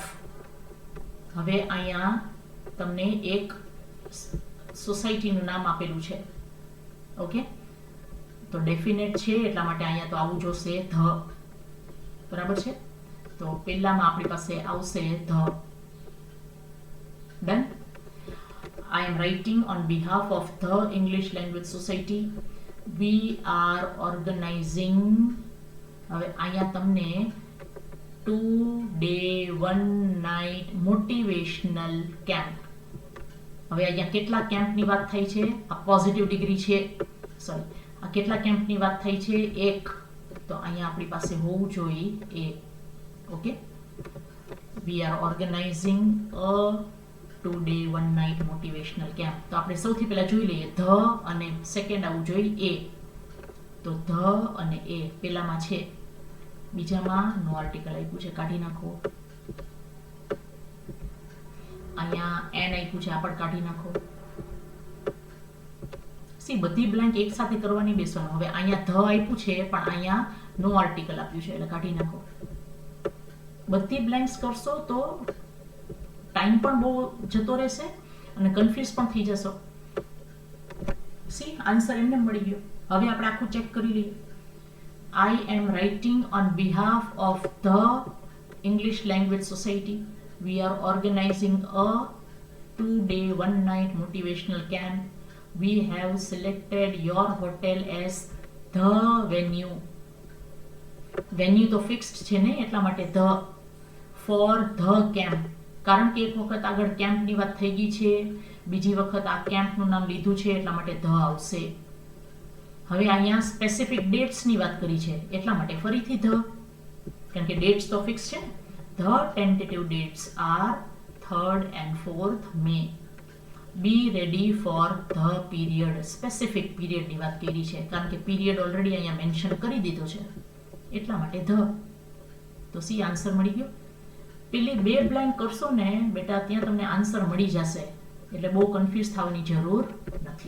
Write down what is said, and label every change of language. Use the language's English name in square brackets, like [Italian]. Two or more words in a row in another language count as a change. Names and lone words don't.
[Gujarati] હવે અહીંયા તમને એક સોસાયટીનું નામ આપેલું છે. ઓકે, તો ડેફિનેટ છે એટલા માટે અહીંયા તો આવું જોશે ધ. બરાબર છે, તો પહેલામાં આપણી પાસે આવશે ધ. [English] Done. I am writing on behalf of the English Language Society. We are organizing. [Gujarati] હવે અહીંયા તમને [English] 2 day 1 night motivational camp. [Gujarati] હવે અહીંયા કેટલા કેમ્પની વાત થઈ છે? આ [English] positive degree [Gujarati] છે, સોરી, આ કેટલા કેમ્પની વાત થઈ છે? એક. તો અહીંયા આપણી પાસે હોવું જોઈએ એક. ઓકે, [English] we are organizing a 2 day 1 night motivational camp. [Gujarati] તો આપણે સૌથી પહેલા જોઈ લઈએ ધ અને સેકન્ડ આવવું જોઈએ એ. તો ધ અને એ પેલામાં છે, બીજામાં [English] no article [Gujarati] આપ્યું છે, કાઢી નાખો. અહીંયા એન આપ્યું છે, આ પણ કાઢી નાખો. સી બધી બ્લેન્ક એક સાથે કરવાની બેસવાનું. હવે અહીંયા ધ આપ્યું છે પણ અહીંયા [English] no article [Gujarati] આપ્યું છે એટલે કાઢી નાખો. બધી બ્લેન્ક્સ કરશો તો ટાઈમ પણ બહુ જતો રહેશે અને કન્ફ્યુઝ પણ થઈ જશો. [English] C answer [Gujarati] એમને મળી ગયો. હવે આપણે આખું ચેક કરી લઈએ. [English] I am writing on behalf of the English Language Society. We are organizing a 2 day 1 night motivational camp. We have selected your hotel as the venue. [Gujarati] Venue તો ફિક્સ્ડ છે ને, એટલા માટે [English] the for the camp. [Gujarati] કારણ કે એક વખત આગળ કેમ્પની વાત થઈ ગઈ છે, બીજી વખત આ કેમ્પનું નામ લીધું છે એટલા માટે the આવશે. હવે અહીંયા સ્પેસિફિક ડેટ્સની વાત કરી છે એટલા માટે ફરીથી ધ, કારણ કે ડેટ્સ તો ફિક્સ છે ને. [English] The tentative dates are 3rd and 4th May. Be ready for the period. [Gujarati] સ્પેસિફિક પીરિયડની વાત કરી છે કારણ કે [English] period already [Gujarati] અહીંયા મેન્શન કરી દીધો છે એટલા માટે ધ. તો [English] C answer [Gujarati] મળી ગયો. પેલી બે બ્લેન્ક કરશો ને બેટા ત્યાં તમને આન્સર મળી જશે એટલે બહુ કન્ફ્યુઝ થવાની જરૂર નથી.